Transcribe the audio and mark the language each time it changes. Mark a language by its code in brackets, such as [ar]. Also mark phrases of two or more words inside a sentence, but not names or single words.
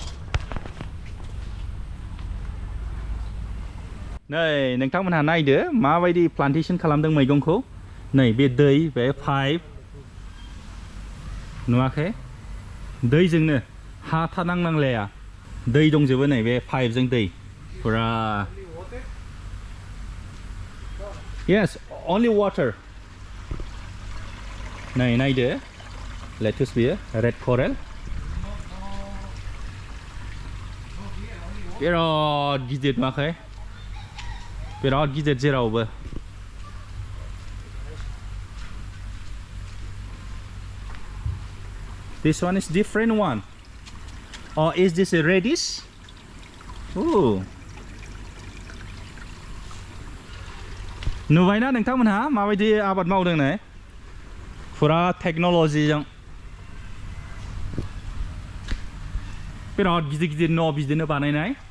[brx] नै नोंथांमोनहा नायदो माबायदि प्लान्टेसन खालामदों मैगंखौ नै बे दै बे पाइप नुवाखै दैजोंनो हा था नांनांलाया दै दंजोबो नै बे पाइपजों दै पुरा [en] Yes only water [brx] नै नायदो लेटुस बियो रेड करेल बिराद गिदिर नुवाखै बिराद गिदिर जेरावबो [en] This one is different one or is this a radish Ooh [brx] नुबायना नोंथांमोनहा माबायदि आबाद मावदों नै पुरा टेक्नोलॉजीजों बिराद गिदिर गिदिर न' बिदिनो बानायनाय